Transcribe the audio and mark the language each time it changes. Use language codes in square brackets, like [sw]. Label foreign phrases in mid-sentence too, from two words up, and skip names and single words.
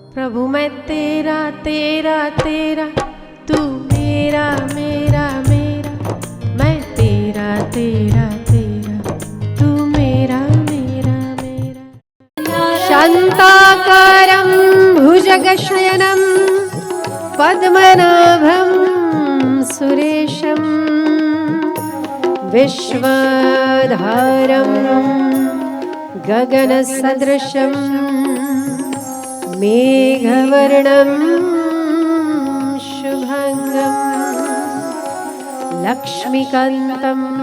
[hi] प्रभु मैं तेरा तेरा तेरा, तू मेरा मेरा मेरा, मैं तेरा तेरा तेरा, तू मेरा मेरा मेरा। [sa] शान्ताकारं भुजगशयनं पद्मनाभं सुरेशं, विश्वधारं गगनसदृशं मेघवर्णं शुभंगं, लक्ष्मीकान्तं